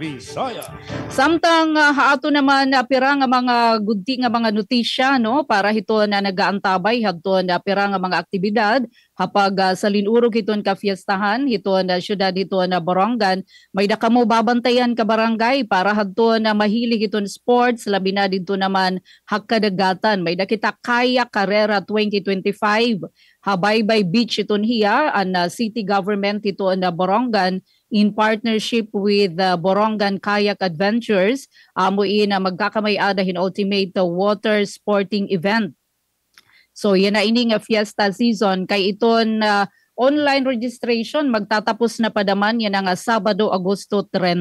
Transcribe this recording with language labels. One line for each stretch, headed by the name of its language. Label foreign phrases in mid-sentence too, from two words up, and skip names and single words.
Waray: Samtang haato naman pira nga mga gudti nga mga notisya para hito na nagaantabay hadto na pira nga mga aktibidad hapag sa linurog hiton ka fiestahan hito na syudad hito na Borongan, may dakamo babantayan ka barangay para hadto na mahilig hiton sports, labi na dito naman hakadagatan. May dakita Kayak Carrera 2025. Habaybay Beach iton hiya ang city government ito na Borongan
English: in partnership with
Waray: Borongan Kayak Adventures. Amuin na magkakamay-ada hin
English: ultimate water sporting event.
Waray: So yan na ini nga fiesta season kay iton
English: online registration
Waray: magtatapos na padaman yan nga Sabado, Agosto 30.